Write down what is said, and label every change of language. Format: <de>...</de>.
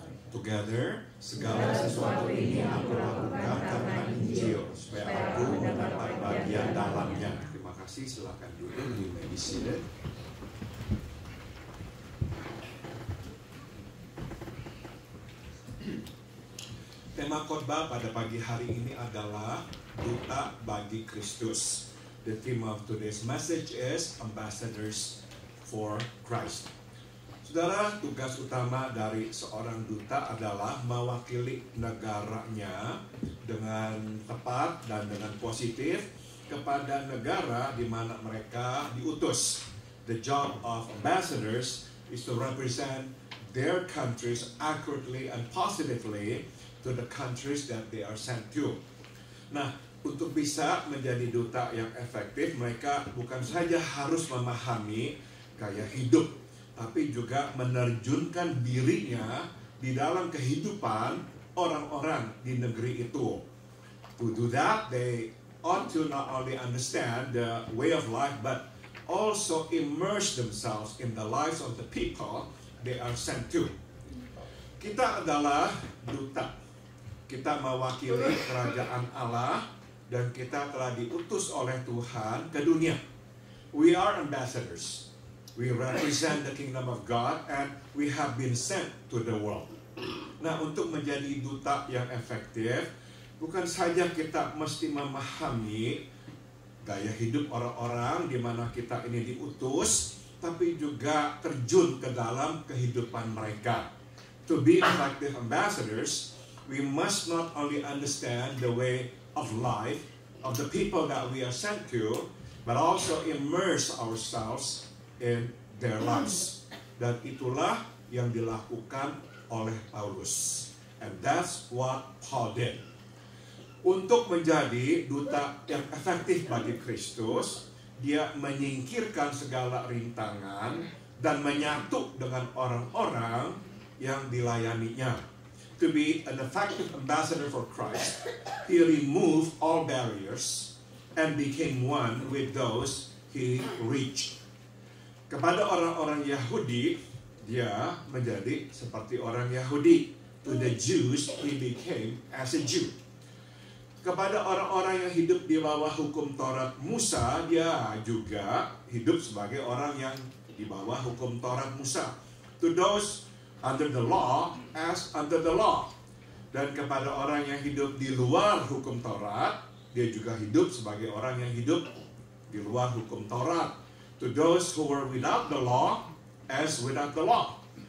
<id>Together, segala sesuatu ini aku lakukan karena Injil, supaya aku mendapat bagian dalamnya. Terima kasih, silakan duduk,</id> <en>you may be seated.</en> <id>Tema khotbah pada pagi hari ini adalah Duta bagi Kristus.</id> <en>The theme of today's message is Ambassadors for Christ.</en> <id>Saudara, tugas utama dari seorang duta adalah mewakili negaranya dengan tepat dan dengan positif kepada negara di mana mereka diutus.</id> <en>The job of ambassadors is to represent their countries accurately and positively to the countries that they are sent to.</en> <id>Nah, untuk bisa menjadi duta yang efektif, mereka bukan saja harus memahami gaya hidup, tapi juga menerjunkan dirinya di dalam kehidupan orang-orang di negeri itu.</id> <en>To do that, they ought to not only understand the way of life, but also immerse themselves in the lives of the people they are sent to.</en> <id>Kita adalah duta. Kita mewakili kerajaan Allah dan kita telah diutus oleh Tuhan ke dunia.</id> <en>We are ambassadors. We represent the kingdom of God and we have been sent to the world.</en> <id>Nah, untuk menjadi duta yang efektif, bukan saja kita mesti memahami gaya hidup orang-orang di mana kita ini diutus, tapi juga terjun ke dalam kehidupan mereka.</id> <en>To be effective ambassadors, we must not only understand the way of life of the people that we are sent to, but also immerse ourselves in their lives.</en> <id>Dan itulah yang dilakukan oleh Paulus.</id> <en>And that's what Paul did.</en> <id>Untuk menjadi duta yang efektif bagi Kristus, dia menyingkirkan segala rintangan dan menyatu dengan orang-orang yang dilayaninya.</id> <en>To be an effective ambassador for Christ, he removed all barriers and became one with those he reached.</en> <id>Kepada orang-orang Yahudi, dia menjadi seperti orang Yahudi.</id> <en>To the Jews, he became as a Jew.</en> <id>Kepada orang-orang yang hidup di bawah hukum Taurat Musa, dia juga hidup sebagai orang yang di bawah hukum Taurat Musa.</id> <en>To those under the law, as under the law.</en> <id>Dan kepada orang yang hidup di luar hukum Taurat, dia juga hidup sebagai orang yang hidup di luar hukum Taurat.</id> <en>To those who were without the law, as without the law.</en>